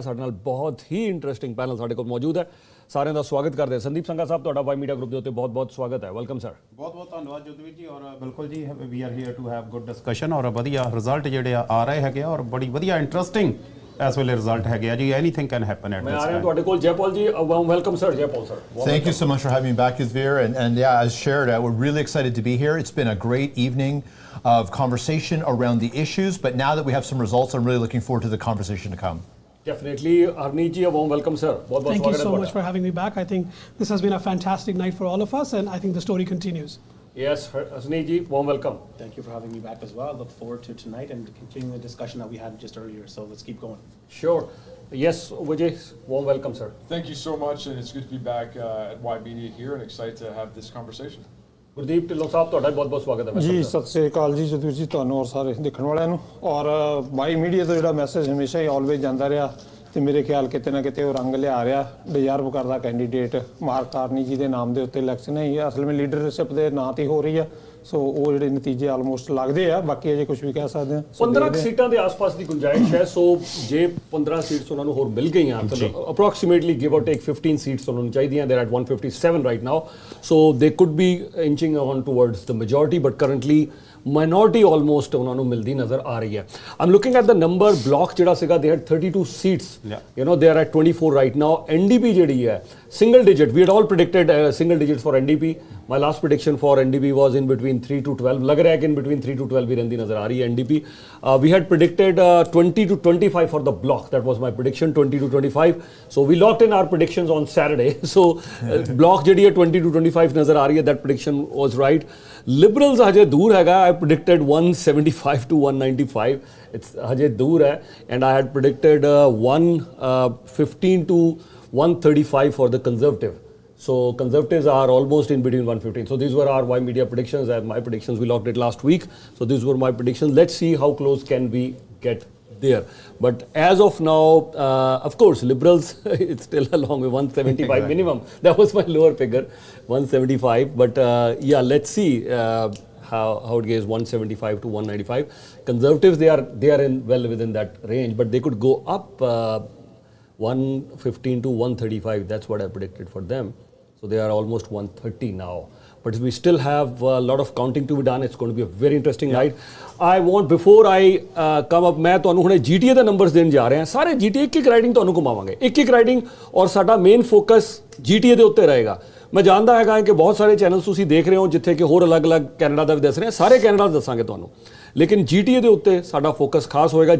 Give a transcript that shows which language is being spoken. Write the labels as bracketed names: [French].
[Punjabi] ਸਾਡੇ ਨਾਲ ਬਹੁਤ ਹੀ ਇੰਟਰਸਟਿੰਗ ਪੈਨਲ ਸਾਡੇ ਕੋਲ ਮੌਜੂਦ ਹੈ. ਸਾਰਿਆਂ ਦਾ ਸਵਾਗਤ ਕਰਦੇ ਹਾਂ. ਸੰਦੀਪ ਸੰਘਾ ਸਾਹਿਬ, ਤੁਹਾਡਾ Ymedia ਗਰੁੱਪ ਦੇ ਉੱਤੇ ਬਹੁਤ ਸਵਾਗਤ ਹੈ. Welcome sir. ਬਹੁਤ ਧੰਨਵਾਦ ਜੁਧਵੀਰ ਜੀ ਔਰ ਬਿਲਕੁਲ ਜੀ [English] we are here to have good discussion [Punjabi] ਔਰ ਵਧੀਆ ਰਿਜ਼ਲਟ ਜਿਹੜੇ ਆ ਰਹੇ ਹੈਗੇ ਔਰ ਬੜੀ ਵਧੀਆ interesting as well result hai ji. [English] Anything can happen at this time. [Punjabi] Tode kol [English] Jaipal ji, welcome sir. Jaipal sir, thank you so much for having me back, Yudhvir, and yeah, as shared, we're really excited to be here. It's been a great evening of conversation around the issues, but now that we have some results, I'm really looking forward to the conversation to come. Definitely. Harneet ji, a warm welcome sir. Thank you so much for having me back. I think this has been a fantastic night for all of us, and I think the story continues. Yes, Harneet ji, warm welcome. Thank you for having me back as well. I look forward to tonight and continuing the discussion that we had just earlier. So let's keep going. Sure. Yes, Vijay, warm welcome, sir. Thank you so much, and it's good to be back at Ymedia here and excited to have this conversation. [Punjabi] Gurdeep Dhillon ਸਾਹਿਬ, ਤੁਹਾਡਾ ਬਹੁਤ ਸਵਾਗਤ ਹੈ ਜੀ. ਸਤਿ ਸ੍ਰੀ ਅਕਾਲ ਜੀ ਜਦਵੀਰ ਜੀ, ਤੁਹਾਨੂੰ ਔਰ ਸਾਰੇ ਦੇਖਣ ਵਾਲਿਆਂ ਨੂੰ. ਔਰ Ymedia ਤੋਂ ਜਿਹੜਾ ਮੈਸੇਜ ਹਮੇਸ਼ਾ ਹੀ ਆਲਵੇਜ਼ ਜਾਂਦਾ ਰਿਹਾ ਤੇ ਮੇਰੇ ਖਿਆਲ ਕਿਤੇ ਨਾ ਕਿਤੇ ਉਹ ਰੰਗ ਲਿਆ ਰਿਹਾ. ਡਿਜ਼ਰਵ ਕਰਦਾ ਕੈਂਡੀਡੇਟ ਮਾਰਕ ਕਾਰਨੀ ਜੀ ਦੇ ਨਾਮ ਦੇ ਉੱਤੇ ਇਲੈਕਸ਼ਨ ਹੈ. ਅਸਲ ਵਿੱਚ ਲੀਡਰਸ਼ਿਪ ਦੇ ਨਾਂ ਤੇ ਹੋ ਰਹੀ ਆ. ਸੋ ਉਹ ਜਿਹੜੇ ਨਤੀਜੇ ਆਲਮੋਸਟ ਲੱਗਦੇ ਆ. ਬਾਕੀ ਅਜੇ ਕੁਝ ਵੀ ਕਹਿ ਸਕਦੇ ਹਾਂ. 15 ਸੀਟਾਂ ਦੇ ਆਸ-ਪਾਸ ਦੀ ਗੁੰਜਾਇਸ਼ ਹੈ. ਸੋ ਜੇ 15 ਸੀਟਸ ਉਹਨਾਂ ਨੂੰ ਹੋਰ ਮਿਲ ਗਈਆਂ ਤਾਂ ਅਪਰੋਕਸੀਮੇਟਲੀ ਗਿਵ ਔਰ ਟੇਕ 15 ਸੀਟਸ ਉਹਨਾਂ ਨੂੰ ਚਾਹੀਦੀਆਂ. [English] they are at 157 right now, so they could be inching on towards the majority, but currently minority [Punjabi] almost ਉਹਨਾਂ ਨੂੰ ਮਿਲਦੀ ਨਜ਼ਰ ਆ ਰਹੀ ਹੈ. [English] I'm looking at the number block [Punjabi] ਜਿਹੜਾ ਸੀਗਾ, [English] They had 32 seats, you know they are at 24 right now. NDP [Punjabi] ਜਿਹੜੀ ਹੈ [English] single digit, we had all predicted single digits for NDP. My last prediction for NDP was in between 3 to 12. [Hindi] लग रहा है कि [English] in between 3 to 12 [Hindi] भी रहती नजर आ रही है NDP. [English] We had predicted 20 to 25 for the block. That was my prediction, 20 to 25. So we locked in our predictions on Saturday. [Punjabi] So block ਜਿਹੜੀ ਹੈ 20 to 25 ਨਜ਼ਰ ਆ ਰਹੀ ਹੈ. [English] That prediction was right. [Punjabi] Liberals ਹਜੇ ਦੂਰ ਹੈਗਾ. [English] I predicted 175 to 195. It's [Punjabi] ਹਜੇ ਦੂਰ ਹੈ. [English] And I had predicted 115 to 135 for the Conservative. So Conservatives are almost in between 115. So these were our Ymedia predictions and my predictions. We locked it last week. So these were my predictions. Let's see how close can we get there. But as of now, of course, Liberals, it's still a long way, 175 minimum. That was my lower figure, 175. But yeah, let's see how it goes, 175 to 195. Conservatives, they are in well within that range, but they could go up 115 to 135. That's what I predicted for them. So they are almost 130 now. But we still have a lot of counting to be done. It's going to be a very interesting night. I want, before I come up, [Punjabi] ਮੈਂ ਤੁਹਾਨੂੰ ਹੁਣੇ GTA ਦੇ numbers ਦੇਣ ਜਾ ਰਹੇ ਹਾਂ. ਸਾਰੇ GTA ਇੱਕ ਰਾਈਡਿੰਗ ਤੁਹਾਨੂੰ ਘੁਮਾਵਾਂਗੇ, ਇੱਕ ਰਾਈਡਿੰਗ, ਔਰ ਸਾਡਾ ਮੇਨ ਫੋਕਸ GTA ਦੇ ਉੱਤੇ ਰਹੇਗਾ. ਮੈਂ ਜਾਣਦਾ ਹੈਗਾ ਕਿ ਬਹੁਤ ਸਾਰੇ ਚੈਨਲਸ ਤੁਸੀਂ ਦੇਖ ਰਹੇ ਹੋ ਜਿੱਥੇ ਕਿ ਹੋਰ ਅਲੱਗ-ਅਲੱਗ ਕੈਨੇਡਾ ਦਾ ਵੀ ਦੱਸ ਰਹੇ ਹਾਂ. ਸਾਰੇ ਕੈਨੇਡਾ ਦੱਸਾਂਗੇ ਤੁਹਾਨੂੰ, ਲੇਕਿਨ GTA ਦੇ ਉੱਤੇ ਸਾਡਾ ਫੋਕਸ ਖਾਸ ਹੋਏਗਾ.